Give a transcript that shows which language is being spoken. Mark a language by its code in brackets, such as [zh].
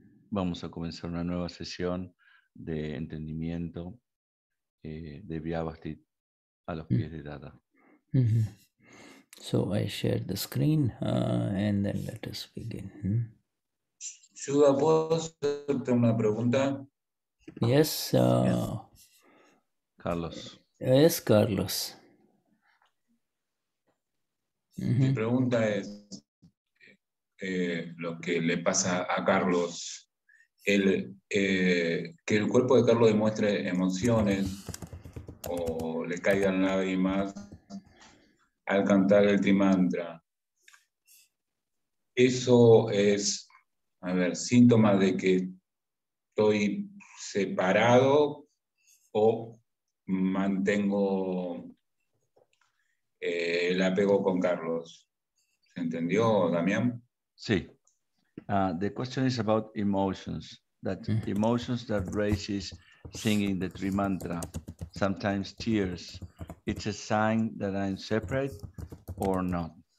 [es] Vamos a comenzar una nueva sesión de entendimiento de Vyavasthit a los pies de Dada. [en] So I share the screen and then let us begin. [es] Shuddha, ¿puedo hacerte una pregunta? [en] Yes. Carlos. Yes, Carlos. [es] Mi pregunta es lo que le pasa a Carlos. Que el cuerpo de Carlos demuestre emociones o le caigan lágrimas al cantar el trimantra. Eso es, síntoma de que estoy separado o mantengo el apego con Carlos. ¿Se entendió, Damien? Sí. [en] The question is about emotions. Emotions that raises singing the Trimantra, sometimes tears. It's a sign that I'm separate or not.